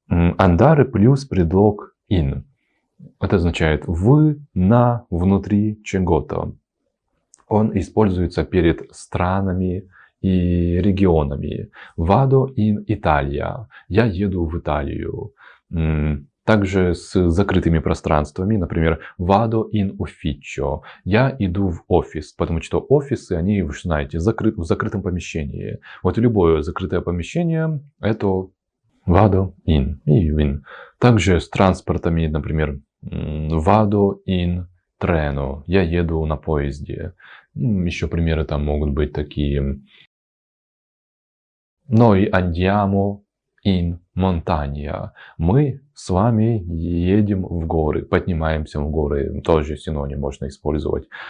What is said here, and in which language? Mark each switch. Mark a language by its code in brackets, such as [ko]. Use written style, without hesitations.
[ru] Andare плюс предлог in. Это означает в, на, внутри чего-то. Он используется перед странами и регионами. [it] «Vado in Italia». [ru] Я еду в Италию. Также с закрытыми пространствами. [it] Например, «Vado in ufficio». [ru] Я иду в офис. Потому что офисы, они, вы же знаете, в закрытом помещении. Вот любое закрытое помещение – это «vado in» и «in». Также с транспортами, например, [it] «Vado in treno». [ru] Я еду на поезде. Еще примеры там могут быть такие. [it] «Noi andiamo in montagna». [ru] Мы с вами едем в горы, поднимаемся в горы. Тоже синоним можно использовать.